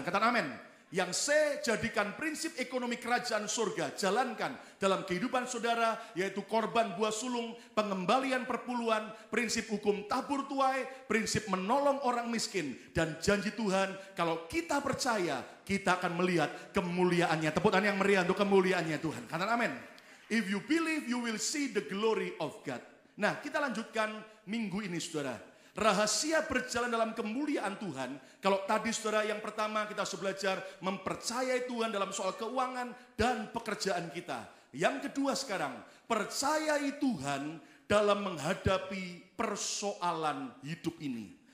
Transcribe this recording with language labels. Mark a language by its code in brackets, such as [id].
[id] Katakan amin. Yang C, jadikan prinsip ekonomi kerajaan surga, jalankan dalam kehidupan saudara, yaitu korban buah sulung, pengembalian perpuluhan, prinsip hukum tabur tuai, prinsip menolong orang miskin, dan janji Tuhan, kalau kita percaya, kita akan melihat kemuliaannya. Tepuk tangan yang meriah untuk kemuliaannya Tuhan. Katakan amin. [en] If you believe, you will see the glory of God. [id] Nah, kita lanjutkan minggu ini saudara. Rahasia berjalan dalam kemuliaan Tuhan. Kalau tadi saudara yang pertama kita sudah belajar mempercayai Tuhan dalam soal keuangan dan pekerjaan kita. Yang kedua sekarang, percayai Tuhan dalam menghadapi persoalan hidup ini.